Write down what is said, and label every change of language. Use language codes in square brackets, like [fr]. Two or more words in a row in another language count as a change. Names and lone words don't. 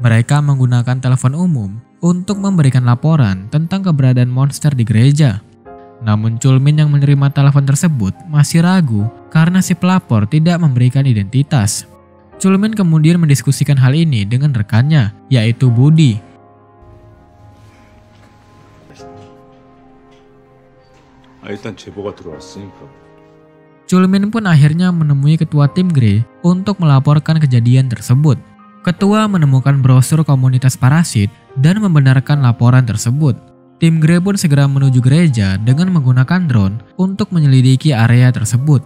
[id] Mereka menggunakan telepon umum untuk memberikan laporan tentang keberadaan monster di gereja. Namun Chulmin yang menerima telepon tersebut masih ragu karena si pelapor tidak memberikan identitas. Chulmin kemudian mendiskusikan hal ini dengan rekannya, yaitu Budi. [ko] 일단 제보가 들어왔으니까. [id] Chulmin pun akhirnya menemui ketua tim Grey untuk melaporkan kejadian tersebut. Ketua menemukan brosur komunitas parasit dan membenarkan laporan tersebut. Tim Grey pun segera menuju gereja dengan menggunakan drone untuk menyelidiki area tersebut.